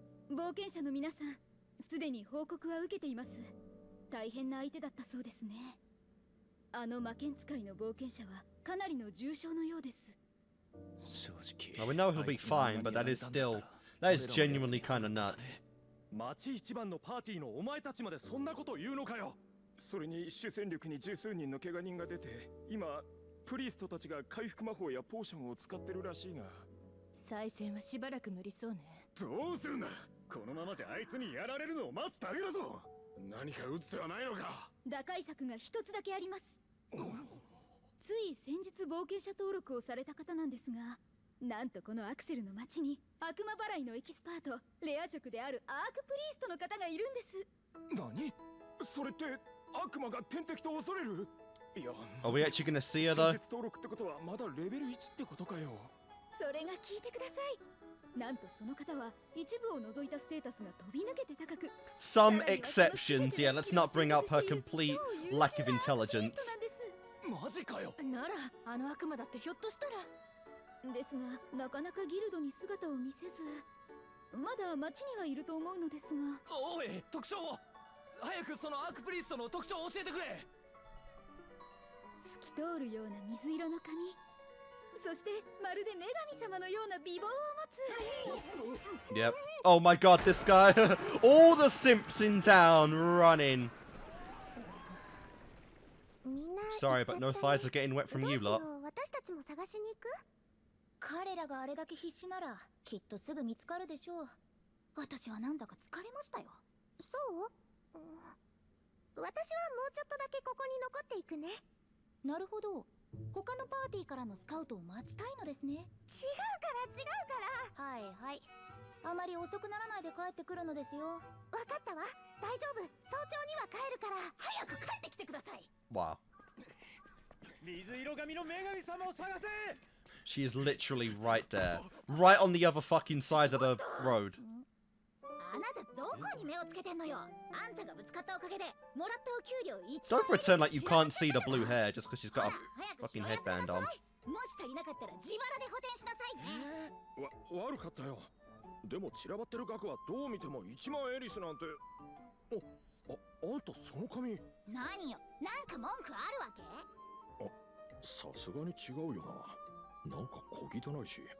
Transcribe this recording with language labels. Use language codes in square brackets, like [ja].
[ja] 冒険者の皆さん、すでに報告は受けています。大変な相手だったそうですね。あの魔剣使いの冒険者はかなりの重傷のようです。 [en] Now we know he'll be fine, but that is genuinely kind of nuts. [ja] 町一番のパーティーのお前たちまでそんなことを言うのかよ。それに主戦力に十数人の怪我人が出て、今プリーストたちが回復魔法やポーションを使ってるらしいが、再戦はしばらく無理そうね。どうするんだ。このままじゃあいつにやられるのを待つだけだぞ。何か打つ手はないのか。打開策が一つだけあります。つい先日冒険者登録をされた方なんですが、なんとこのアクセルの町に悪魔払いのエキスパート、レア職であるアークプリーストの方がいるんです。何？それって悪魔が天敵と恐れる？いや、 [en] Are we actually gonna see her though? [ja] 日登録ってことはまだレベル1ってことかよ。それが聞いてください。なんとその方は一部を除いたステータスが飛び抜けて高く、 [en] Some exceptions, yeah, let's not bring up her complete lack of intelligence. [ja] マジかよ。ならあの悪魔だってひょっとしたら。ですが、なかなかギルドに姿を見せず、まだ町にはいると思うのですが。おい、特徴を早くそのアークプリーストの特徴を教えてくれ。透き通るような水色の髪、そしてまるで女神様のような美貌を持つ。 [en] Yep. Oh my god, this guy. All the simps in town running. [ja] みんな [en] Sorry, but no thighs are getting wet from you [ja] どうしよ [en] lot. [ja] う、私私たちも探しに行く？彼らがあれだけ必死ならきっとすぐ見つかるでしょう。私はなんだか疲れましたよ。そう？私はもうちょっとだけここに残っていくね。なるほど。他のパーティーからのスカウトを待ちたいのですね。違うからはいはい。あまり遅くならないで帰ってくるのですよ。わかったわ。大丈夫。早朝には帰るから。早く帰ってきてください。 [en] Wow. [ja] 水色髪の女神様を探せ。 [en] She is literally right there. Right on the other fucking side of the road. [ja] あなたどこに目をつけてんのよ。あんたがぶつかったおかげでもらったお給料1 [en] Don't pretend like you can't see the blue hair just because she's got a fucking headband on. [ja] もし足りなかったら自腹で補填しなさいね。悪かったよ。でも散らばってる額はどう見ても1万エリスなんて。あんたその髪。何よ、なんか文句あるわけ？さすがに違うよな。なんか小汚いし。